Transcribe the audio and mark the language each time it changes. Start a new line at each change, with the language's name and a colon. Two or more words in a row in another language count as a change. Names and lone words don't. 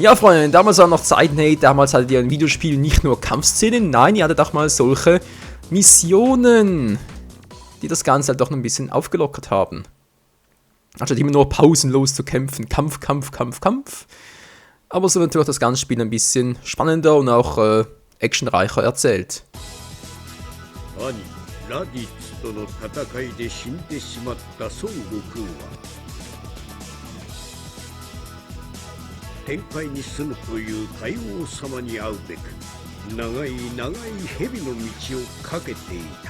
German: Ja, Freunde, damals waren noch Zeiten, hey, damals hattet ihr ein Videospiel nicht nur Kampfszenen, nein, ihr hattet auch mal solche Missionen, die das Ganze halt doch noch ein bisschen aufgelockert haben. Anstatt immer nur pausenlos zu kämpfen. Kampf. Aber so wird natürlich das ganze Spiel ein bisschen spannender und auch actionreicher erzählt.
Japanese: 兄ラディッツとの戦いで死んでしまった孫悟空は天界に住むという海王様に会うべく長い長い蛇の道をかけていた。